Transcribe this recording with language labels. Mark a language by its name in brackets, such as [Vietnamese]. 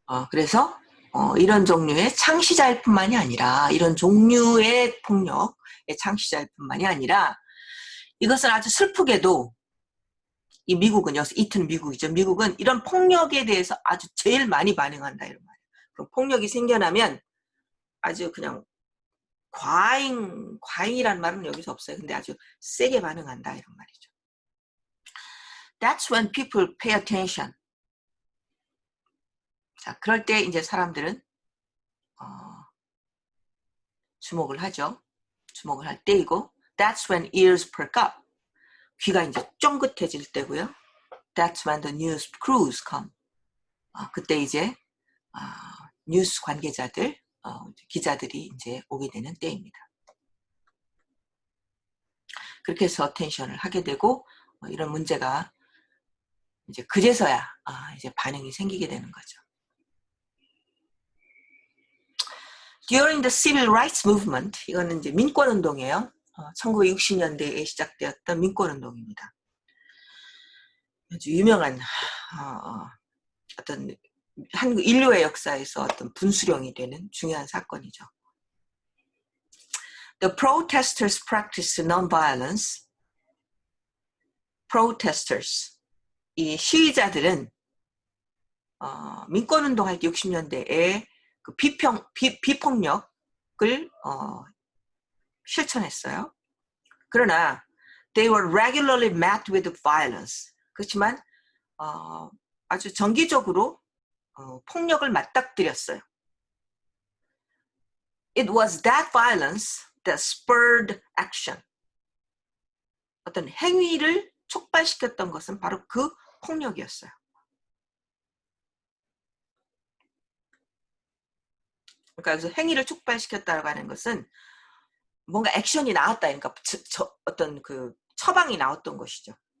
[Korean] 그래서 이런 종류의 창시자일 뿐만이 아니라, 이런 종류의 폭력의 창시자일 뿐만이 아니라, 이것은 아주 슬프게도 이 미국은, 여기서 이튼 미국이죠. 미국은 이런 폭력에 대해서 아주 제일 많이 반응한다, 이런 말이에요. 그럼 폭력이 생겨나면 아주 그냥 과잉이라는 말은 여기서 없어요. 근데 아주 세게 반응한다, 이런 말이죠. [English] That's when people pay attention. [Korean] 자, 그럴 때 이제 사람들은 주목을 하죠. 주목을 할 때이고, [English] that's when ears perk up. [Korean] 귀가 이제 쫑긋해질 때고요. [English] That's when the news crews come. [Korean] 그때 이제 뉴스 관계자들, 기자들이 이제 오게 되는 때입니다. 그렇게 해서 어텐션을 하게 되고, 이런 문제가 이제 그제서야 이제 반응이 생기게 되는 거죠. [English] During the Civil Rights Movement, [Korean] 이거는 이제 민권운동이에요. 1960년대에 시작되었던 민권운동입니다. 아주 유명한 어떤 한국 인류의 역사에서 어떤 분수령이 되는 중요한 사건이죠. [English] The protesters practiced non-violence. [Korean] protesters, 이 시위자들은 민권운동할 때 60년대에 그 비폭력을 실천했어요. 그러나 [English] they were regularly met with violence. [Korean] 그렇지만 아주 정기적으로 폭력을 맞닥뜨렸어요. [English] It was that violence that spurred action. [Korean] 어떤 행위를 촉발시켰던 것은 바로 그 폭력이었어요. 그러니까 여기서 행위를 촉발시켰다고 하는 것은 뭔가 액션이 나왔다. 그러니까 어떤 그 처방이 나왔던 것이죠.